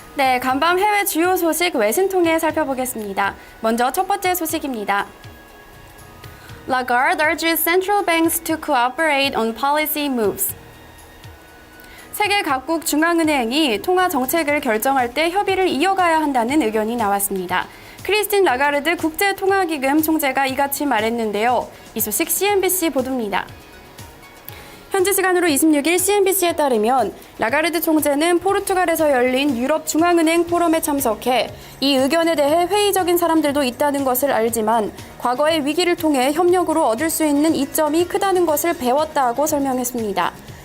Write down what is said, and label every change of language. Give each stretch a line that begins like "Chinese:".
Korean: 네, 간밤 해외 주요 소식 외신 통해 살펴보겠습니다. 먼저 첫 번째 소식입니다.
English: Lagarde urges central banks to cooperate on policy moves.
Korean: 세계 각국 중앙은행이 통화 정책을 결정할 때 협의를 이어가야 한다는 의견이 나왔습니다. 크리스틴 라가르드 국제통화기금 총재가 이같이 말했는데요. 이 소식 CNBC 보도입니다. 현지 시간으로 26일 CNBC에 따르면 라가르드 총재는 포르투갈에서 열린 유럽 중앙은행 포럼에 참석해 이 의견에 대해 회의적인 사람들도 있다는 것을 알지만 과거의 위기를 통해 협력으로 얻을 수 있는 이점이 크다는 것을 배웠다고 설명했습니다.